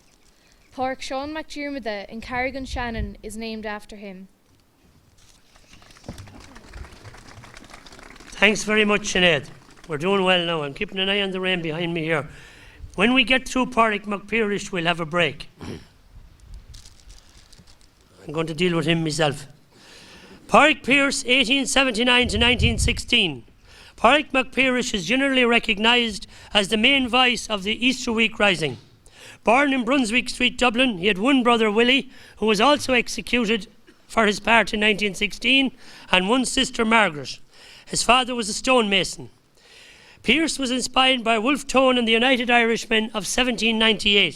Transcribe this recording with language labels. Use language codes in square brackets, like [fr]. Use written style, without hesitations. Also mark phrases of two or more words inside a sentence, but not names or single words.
[en] Páirc Sean McDermott in Carrigan Shannon is named after him. Thanks very much, Sinead. We're doing well now. I'm keeping an eye on the rain behind me here. When we get through Pádraig McPeirish, we'll have a break. I'm going to deal with him myself. Pádraig Pearse, 1879 to 1916. Pádraig McPeirish is generally recognised as the main voice of the Easter week rising. Born in Brunswick Street, Dublin, he had one brother, Willie, who was also executed for his part in 1916, and one sister, Margaret. His father was a stonemason. Pearse was inspired by Wolfe Tone and the United Irishmen of 1798.